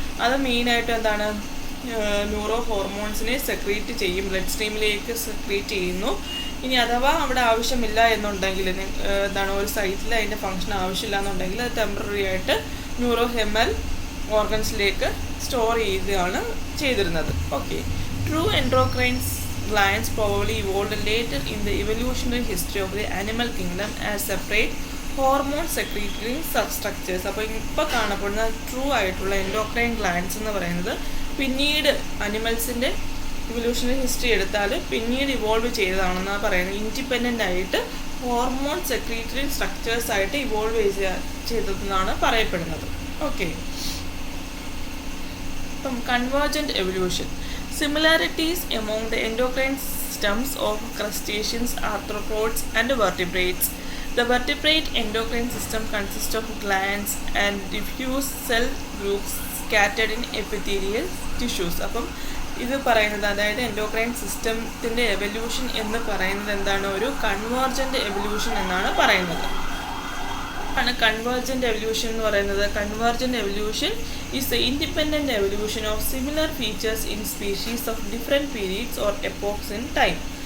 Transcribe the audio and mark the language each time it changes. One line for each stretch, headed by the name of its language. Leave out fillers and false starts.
Malayalam: അത് മെയിനായിട്ട് എന്താണ് ന്യൂറോ ഹോർമോൺസിനെ സെക്രീറ്റ് ചെയ്യും, ബ്ലഡ് സ്ട്രീമിലേക്ക് സെക്രീറ്റ് ചെയ്യുന്നു. ഇനി അഥവാ അവിടെ ആവശ്യമില്ല എന്നുണ്ടെങ്കിൽ എന്താണ് ഒരു സൈറ്റിൽ അതിൻ്റെ ഫങ്ഷൻ ആവശ്യമില്ല എന്നുണ്ടെങ്കിൽ അത് ടെമ്പററി ആയിട്ട് ന്യൂറോ ഹെമൽ ഓർഗൻസിലേക്ക് സ്റ്റോർ ചെയ്യുകയാണ് ചെയ്തിരുന്നത്.
English: Okay, true endocrine glands probably evolved later in the evolutionary history of the animal kingdom as separate hormone secretory structures.
Malayalam: അപ്പോൾ ഇപ്പോൾ കാണപ്പെടുന്ന ട്രൂ ആയിട്ടുള്ള എൻഡോക്രൈൻ ഗ്ലാൻഡ്സ് എന്ന് പറയുന്നത് പിന്നീട് അനിമൽസിൻ്റെ ഇവല്യൂഷണറി ഹിസ്റ്ററി എടുത്താൽ പിന്നീട് ഇവോൾവ് ചെയ്തതാണെന്നാണ് പറയുന്നത്. ഇൻഡിപെൻഡൻ്റ് ആയിട്ട് ഹോർമോൺ സെക്രീറ്ററി സ്ട്രക്ചേഴ്സ് ആയിട്ട് ഇവോൾവ് ചെയ്തതെന്നാണ് പറയപ്പെടുന്നത്. Okay,
English: From convergent evolution, similarities among the endocrine systems of crustaceans, arthropods, and vertebrates. The vertebrate endocrine system consists of glands and diffuse cell groups scattered in epithelial tissues.
Malayalam: അപ്പം ഇത് പറയുന്നത്, അതായത് endocrine സിസ്റ്റത്തിൻ്റെ evolution എന്ന് പറയുന്നത് എന്താണ്, ഒരു convergent evolution എന്നാണ് പറയുന്നത്. ആണ് കൺവേർജൻ്റ് എവല്യൂഷൻ എന്ന് പറയുന്നത്.
English: Convergent evolution is the independent evolution of similar features in species of different periods or epochs in time.